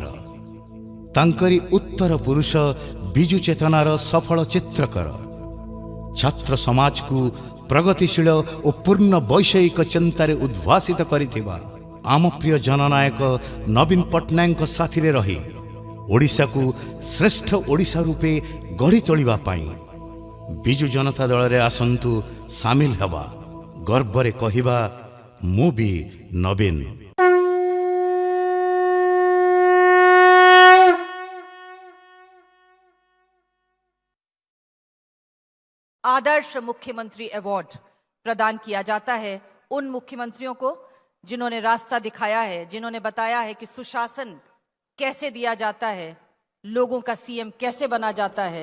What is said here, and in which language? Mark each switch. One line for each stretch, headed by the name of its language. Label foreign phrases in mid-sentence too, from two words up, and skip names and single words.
Odia: ତାଙ୍କରି ଉତ୍ତର ପୁରୁଷ ବିଜୁ ଚେତନାର ସଫଳ ଚିତ୍ରକର ଛାତ୍ର ସମାଜକୁ ପ୍ରଗତିଶୀଳ ଓ ପୂର୍ଣ୍ଣ ବୈଷୟିକ ଚିନ୍ତାରେ ଉଦ୍ଭାସିତ କରିଥିବା ଆମ ପ୍ରିୟ ଜନନାୟକ ନବୀନ ପଟ୍ଟନାୟକଙ୍କ ସାଥିରେ ରହି ଓଡ଼ିଶାକୁ ଶ୍ରେଷ୍ଠ ଓଡ଼ିଶା ରୂପେ ଗଢ଼ି ତୋଳିବା ପାଇଁ ବିଜୁ ଜନତା ଦଳରେ ଆସନ୍ତୁ ସାମିଲ ହେବା। ଗର୍ବରେ କହିବା, ମୁଁ ବି ନବୀନ।
Hindi: आदर्श मुख्यमंत्री अवार्ड प्रदान किया जाता है उन मुख्यमंत्रियों को जिन्होंने रास्ता दिखाया है, जिन्होंने बताया है कि सुशासन कैसे दिया जाता है, लोगों का सीएम कैसे बना जाता है।